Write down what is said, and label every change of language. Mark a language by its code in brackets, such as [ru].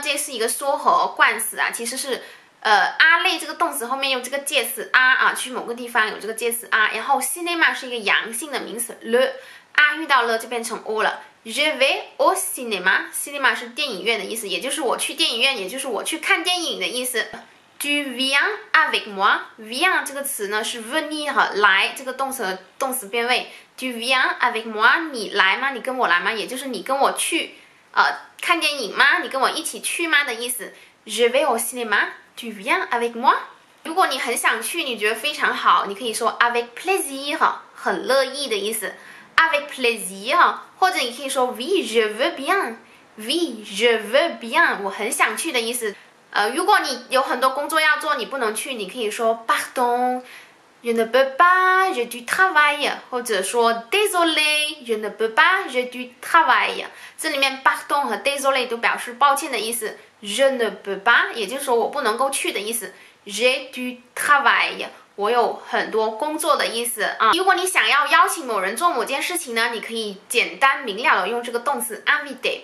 [zh] 这是一个缩合冠词啊，其实是a 类这个动词后面用这个介词 a 啊，去某个地方有这个介词 a， 然后 cinéma 是一个阳性的名词 le a 遇到了就变成 o 了。 [fr] Je vais au cinéma， [zh] cinéma 是电影院的意思，也就是我去电影院，也就是我去看电影的意思。 [fr] Tu viens avec moi。 [zh] viens 这个词呢是 venir 来这个动词的动词变位。 [fr] Tu viens avec moi， [zh] 你来吗？你跟我来吗？也就是你跟我去看电影吗？你跟我一起去吗的意思。 [fr] Je vais au cinéma，tu viens avec moi。 [zh] 如果你很想去，你觉得非常好，你可以说 [fr] avec plaisir， [zh] 很乐意的意思。 [fr] avec plaisir， [zh] 或者你可以说 [fr] oui je veux bien，oui je veux bien， [zh] 我很想去的意思。如果你有很多工作要做，你不能去，你可以说 [fr] pardon。Je ne peux pas, j'ai du travail， [zh] 或者说 [fr] désolé, je ne peux pas, j'ai du travail。 [zh] 这里面 pardon 和 désolé 都表示抱歉的意思。 [fr] Je ne peux pas， [zh] 也就是说我不能够去的意思。 [fr] J'ai du travail， [zh] 我有很多工作的意思啊。如果你想要邀请某人做某件事情呢，你可以简单明了的用这个动词 inviter。